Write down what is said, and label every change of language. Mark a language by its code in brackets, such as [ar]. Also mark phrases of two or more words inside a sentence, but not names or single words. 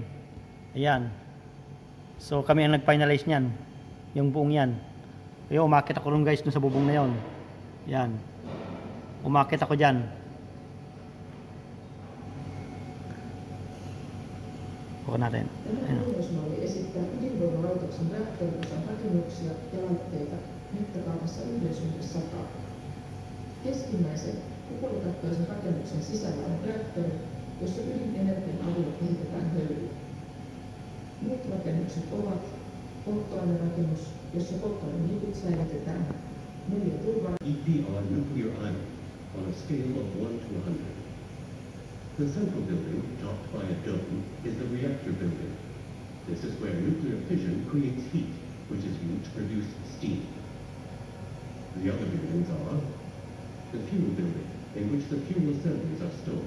[tl] Ayan. So kami ang nag-finalize niyan. Yung buong 'yan. Ayun, umakit ako ron guys dun sa bubong na 'yon. Yan. Umakit ako diyan. Bukan natin. [fi] Tämä kehitysmalli esittää ydinvoimalaitoksen reaktoriosan rakennuksia ja laitteita mittakaavassa 1/100. Keskimmäisen kupolakattoisen rakennuksen sisällä on reaktori, jossa ydinenergian avulla kehitetään hölyä. Muut rakennukset ovat polttoainerakennus, jossa polttoaineliikut säilytetään, 4 turva. [en] EPR nuclear island on a scale of 1 to 100. The central building, topped by a dome, is the reactor building. This is where nuclear fission creates heat, which is used to produce steam. The other buildings are the fuel building, in which the fuel assemblies are stored.